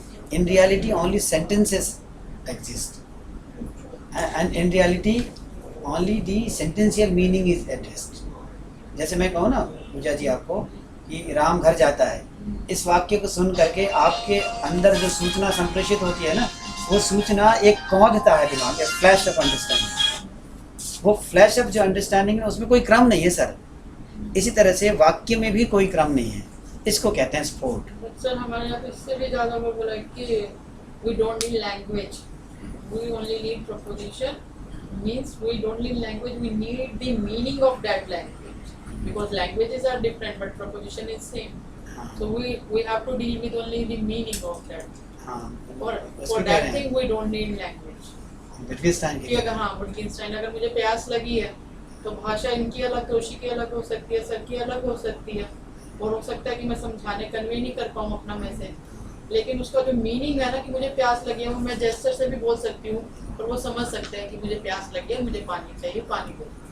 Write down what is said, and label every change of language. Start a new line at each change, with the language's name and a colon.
English: In reality, only sentences exist, and in reality, only the sentential meaning is addressed.
Hindi: जैसे मैं कहूँ ना पूजा जी आपको कि राम घर जाता है, इस वाक्य को सुन करके आपके अंदर जो सूचना संप्रेषित होती है ना, वो सूचना एक कौंधता है दिमाग में, फ्लैश ऑफ अंडरस्टैंडिंग। वो फ्लैश ऑफ जो अंडरस्टैंडिंग है उसमें कोई क्रम नहीं है सर। इसी तरह से वाक्य में भी कोई क्रम नहीं है, इसको कहते हैं स्फोट। सर हमारे यहाँ पे इससे भी ज़्यादा वो बोला कि
English: we don't need language, we only need proposition. Means we don't need language, we need the meaning of that language, because languages are different but proposition is same. So we have to deal with only the meaning of that. For that thing we don't need language.
Hindi: विटगेनस्टाइन कि अगर विटगेनस्टाइन अगर मुझे प्यास लगी है तो भाषा इनकी अलग, तोशी की अलग हो सकती है, सर की अलग हो सकती है, और हो सकता है कि मैं समझाने कन्वे नहीं कर पाऊँ अपना मैसेज, लेकिन उसका जो मीनिंग है ना कि मुझे प्यास लगी है, वो मैं जेस्चर से भी बोल सकती हूँ और वो समझ सकते हैं कि मुझे प्यास लगी है, मुझे पानी चाहिए, पानी दो।